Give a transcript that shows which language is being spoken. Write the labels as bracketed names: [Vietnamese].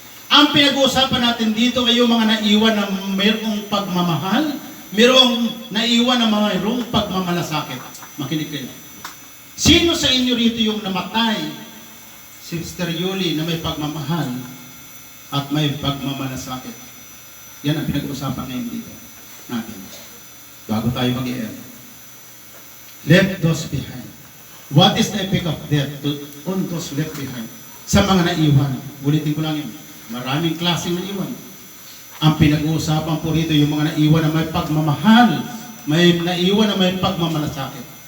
[Filipino] Ang pinag-uusapan natin dito ay yung mga naiwan na mayroong pagmamahal, mayroong naiwan na mayroong pagmamalasakit. Makinig kayo. Sino sa inyo rito yung namatay? Sister Yuli na may pagmamahal at may pagmamalasakit. Yan ang pinag-uusapan ngayon dito natin. Bago tayo mag-i-end. [English] Left those behind. What is the effect of death on those left behind? [Filipino] Sa mga naiwan. Ulitin ko lang yun. Maraming klaseng naiwan. Ang pinag-uusapan po rito yung mga naiwan na may pagmamahal, may naiwan na may pagmamalasakit.